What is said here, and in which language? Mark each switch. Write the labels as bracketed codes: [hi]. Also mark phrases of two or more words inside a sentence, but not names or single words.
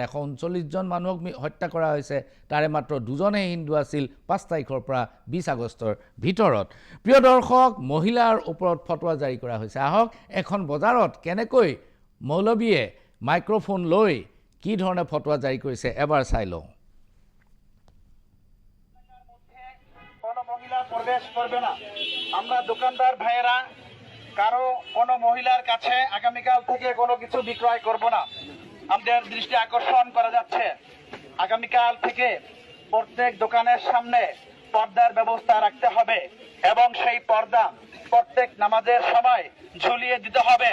[as] 139জন মানুহক হত্যা কৰা হৈছে, তাৰে মাত্ৰ 2জনহে হিন্দু আছিল 5 তাৰিখৰ পৰা 20 আগষ্টৰ ভিতৰত। প্ৰিয় দৰ্শক, মহিলাৰ ওপৰত ফটোৱা জাৰি কৰা হৈছে। আহক এখন বজাৰত কেনেকৈ মৌলবীয়ে মাইক্ৰফোন লৈ কি ধৰণে ফটোৱা জাৰি কৰিছে এবাৰ চাই লওঁ। [bn] কোনো মহিলা প্রবেশ করবে না। আমরা দোকানদার ভাইয়েরা কারো কোনো মহিলার কাছে আগামীকাল থেকে কোনো কিছু বিক্রয় করব না। আমাদের দৃষ্টি আকর্ষণ করা যাচ্ছে, আগামীকাল থেকে প্রত্যেক দোকানের সামনে পর্দার ব্যবস্থা রাখতে হবে এবং সেই পর্দা প্রত্যেক নামাজের সময় ঝুলিয়ে দিতে হবে।